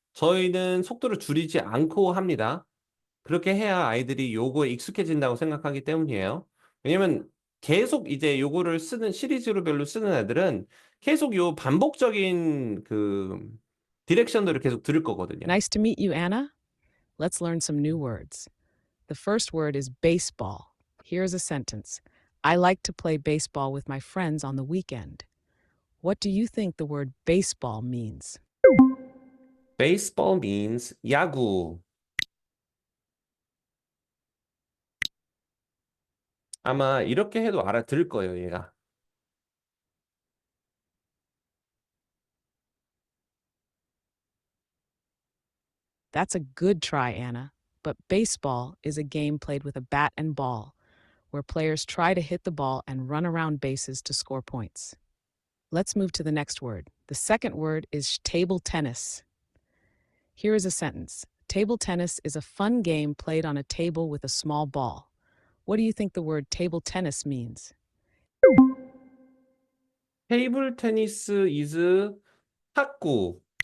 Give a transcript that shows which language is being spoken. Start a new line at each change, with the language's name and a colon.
Korean: 저희는 속도를 줄이지 않고 합니다. 그렇게 해야 아이들이 요거에 익숙해진다고 생각하기 때문이에요. 왜냐면 계속 이제 요거를 쓰는 시리즈로 별로 쓰는 애들은 계속 요 반복적인 그 디렉션들을 계속 들을 거거든요.
English: Nice to meet you, Anna. Let's learn some new words. The first word is baseball. Here's a sentence. I like to play baseball with my friends on the weekend. What do you think the word baseball means? Baseball means 야구.
Korean: 아마 이렇게 해도 알아들을 거예요, 얘가.
English: That's a good try, Anna. But baseball is a game played with a bat and ball, where players try to hit the ball and run around bases to score points. Let's move to the next word. The second word is table tennis. Here is a sentence. Table tennis is a fun game played on a table with a small ball. What do you think the word table tennis means?
Korean: 테이블 테니스 is 탁구.